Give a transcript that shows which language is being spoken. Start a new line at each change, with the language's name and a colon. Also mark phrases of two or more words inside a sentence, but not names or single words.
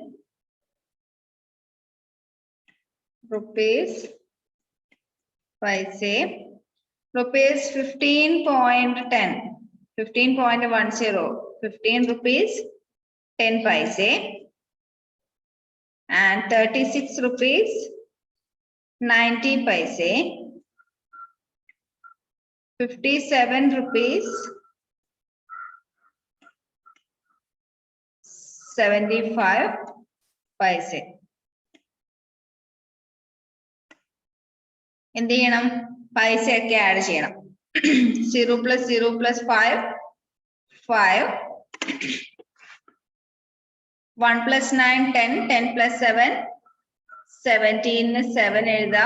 English: rupees paise rupees 15.10, 15.10, 15 rupees 10 paise. And 36 rupees 90 paise. 57 rupees 75 paise.
Malayalam: എന്ത് ചെയ്യണം? പൈസ ഒക്കെ ആഡ് ചെയ്യണം. 0 + 0 + 5 5, 1 + 9 10, 10 + 7 17, 7 എഴുതാം.